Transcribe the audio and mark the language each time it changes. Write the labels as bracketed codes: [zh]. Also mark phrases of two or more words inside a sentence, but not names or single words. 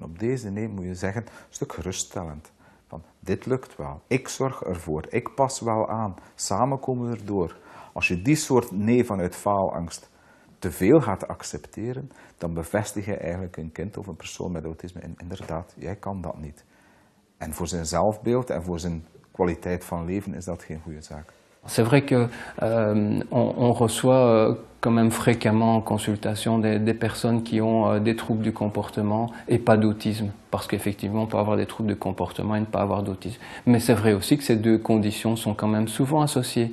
[nl] Op deze nee moet je zeggen, een stuk geruststellend. Van, dit lukt wel, ik zorg ervoor, ik pas wel aan, samen komen we erdoor. Als je die soort nee vanuit faalangst te veel gaat accepteren, dan bevestig je eigenlijk een kind of een persoon met autisme in, inderdaad, jij kan dat niet. En voor zijn zelfbeeld en voor zijn kwaliteit van leven is dat geen goede zaak. [fr] C'est vrai que on reçoit quand même fréquemment en consultation des personnes qui ont des troubles du comportement et pas d'autisme, parce qu'effectivement on peut avoir des troubles de comportement et ne pas avoir d'autisme. Mais c'est vrai aussi que ces deux conditions sont quand même souvent associées.